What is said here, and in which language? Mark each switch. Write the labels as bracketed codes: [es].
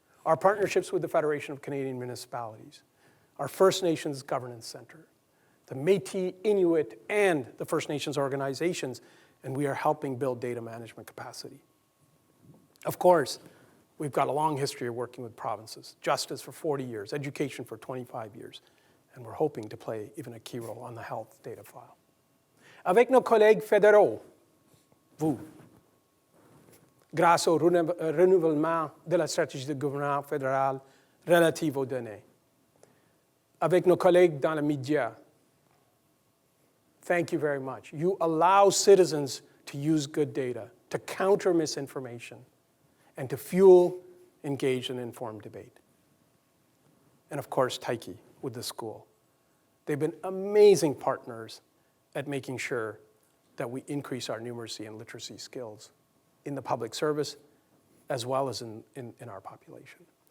[en] Our partnerships with the Federation of Canadian Municipalities, our First Nations Governance Center, the Métis, Inuit, and the First Nations organizations, and we are helping build data management capacity. Of course, we've got a long history of working with provinces, justice for 40 years, education for 25 years, and we're hoping to play even a key role on the health data file. [fr] Avec nos collègues fédéraux, vous, grâce au renouvellement de la stratégie de gouvernement fédéral relative aux données, avec nos collègues dans les médias, [en] Thank you very much. You allow citizens to use good data, to counter misinformation, and to fuel engaged and informed debate. And of course, Taiki with the school. They've been amazing partners at making sure that we increase our numeracy and literacy skills in the public service as well as in our population.